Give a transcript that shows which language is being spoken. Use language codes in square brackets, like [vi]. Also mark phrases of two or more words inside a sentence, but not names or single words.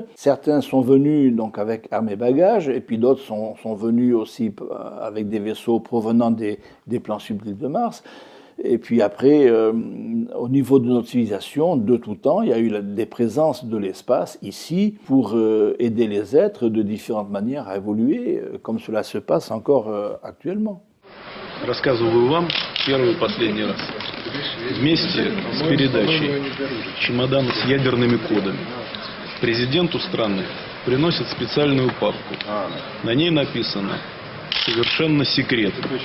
[fr] Certains sont venus donc avec armes et bagages, et puis d'autres sont venus aussi avec des vaisseaux provenant des plans subtils de Mars. Et puis après, au niveau de notre civilisation, de tout temps, il y a eu des présences de l'espace ici pour aider les êtres de différentes manières à évoluer, comme cela se passe encore actuellement. [ru] Рассказываю вам первый и последний раз. Вместе с передачей чемодана с ядерными кодами президенту страны приносят специальную папку. На ней написано «Совершенно секретно».